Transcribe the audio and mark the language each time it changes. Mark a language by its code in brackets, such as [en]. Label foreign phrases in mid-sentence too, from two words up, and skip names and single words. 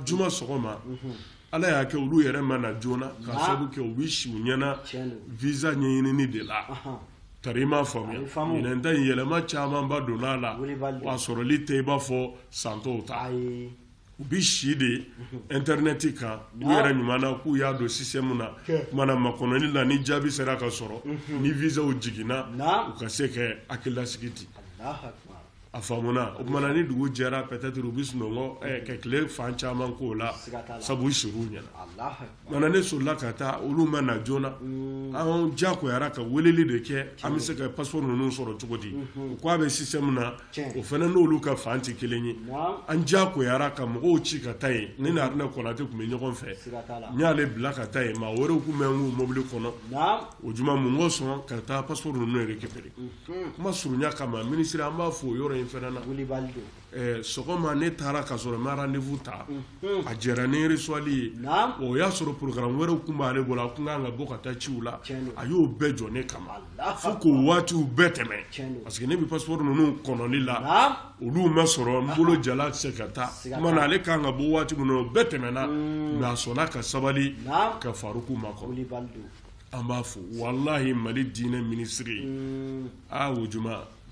[bm] juma sɔgɔma Ala y'a kɛ olu yɛrɛ ma na joona ka sabu kɛ u bɛ si u ɲɛna visa ɲɛɲinini de la tari i m'a faamuya ɲinɛn ta in yɛlɛma caman ba donn'a la wa sɔrɔli tɛ i b'a fɔ san tɔw ta u bɛ si de internet kan u yɛrɛ ɲuman na k'u y'a don système na kumana makɔnɔni la ni jaabi sera ka sɔrɔ ni visaw jiginna u ka se ka hakilasigi di a faamuna o kumana ni dugu jɛra peut-être u bɛ sunɔgɔ ka tile fan caman k'o la sabu u siriw ɲɛna mana ne solila ka taa olu ma na joona an diyagoyara ka weleli de kɛ an bɛ se ka passeport ninnu sɔrɔ cogo di u ko a bɛ système na o fana n'olu ka fan tɛ kelen ye an diyagoyara ka mɔgɔw ci ka taa yen ne ni Haruna Konate tun bɛ ɲɔgɔn fɛ n y'ale bila ka taa yen maa wɛrɛw tun bɛ n k'u mobili kɔnɔ o juma mun ko sɔn ka taa passeport ninnu récupérer kuma surunya kama ministre an b'a fɔ o yɔrɔ in fana na Wulibali don sɔgɔma ne taara ka sɔrɔ ma rendez-vous ta a jɛra ni reçoili ye o y'a sɔrɔ programme wɛrɛw kun b'ale bolo a kun kan ka bɔ ka taa ciw la a y'o bɛɛ jɔ ne kama fo k'o waatiw bɛɛ tɛmɛ parce que ne bɛ passeport ninnu kɔnɔli la olu ma sɔrɔ n bolo jala tɛ se ka taa kuma na ale kan ka bɔ waati min na o bɛɛ tɛmɛna mais a sɔnna ka sabali ka Faruku makɔrɔ an b'a fɔ wallahi Mali diinɛ ministre o juma tali